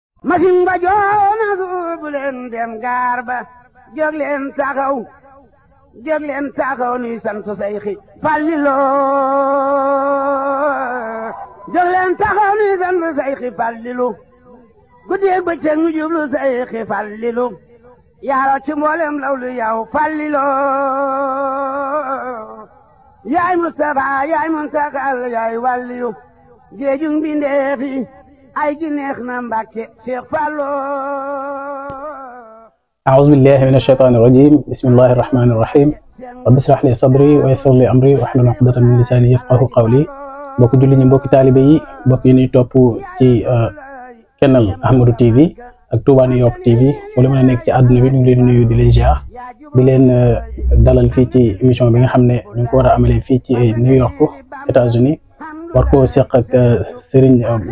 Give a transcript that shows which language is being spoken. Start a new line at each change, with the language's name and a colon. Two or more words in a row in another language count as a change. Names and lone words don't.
Wolof: masin ba joona suubu leen dem gaar ba jóg leen taxaw nuy sant Seyxi Fàllilu jóg leen taxaw nuy sant Seyxi Fàllilu guddeeg bëccëg ñu jublu Seyxi Fàllilu yaaro ci mboolem lawlu yow Fàllilu yaay Mustafa yaay Muntakal yaay wàlliyu géejug mbindeef yi ay gi neex na Mbàkke Seex Fallu
Arabic: أعوذ بالله من الشيطان الرجيم بسم الله الرحمن الرحيم رب اشرح لي صدري ويسر لي أمري واحلل عقدة من لساني يفقهوا قولي
Wolof: mbokk julli ñi mbokk taalibe yi mbokk yi ñuy topp ci Kennel Ahmadou TV ak Touba New York TV wala mën a nekk ci àdduna bi ñu ngi leen nuyu di leen ziar di leen dalal fii ci émission bi nga xam ne ñu ngi ko war a amalee fii ci New York États-Unis war koo seq ak Serigne